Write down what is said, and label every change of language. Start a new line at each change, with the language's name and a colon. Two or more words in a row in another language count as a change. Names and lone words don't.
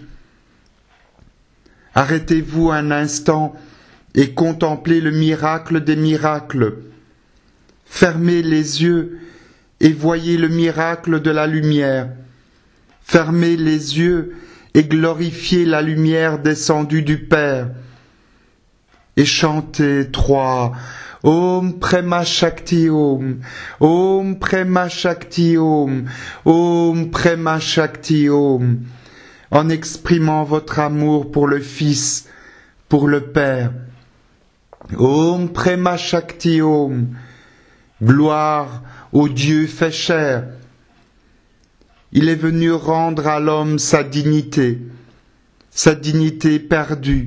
French: Arrêtez-vous un instant et contemplez le miracle des miracles. Fermez les yeux et voyez le miracle de la lumière. Fermez les yeux et glorifiez la lumière descendue du Père. Et chantez 3.
Sanskrit: Om Prema Shakti Om, Om Prema Shakti Om, Om Prema Shakti Om,
French: en exprimant votre amour pour le Fils, pour le Père.
Sanskrit: Om Prema Shakti Om,
French: gloire au Dieu fait chair. Il est venu rendre à l'homme sa dignité perdue.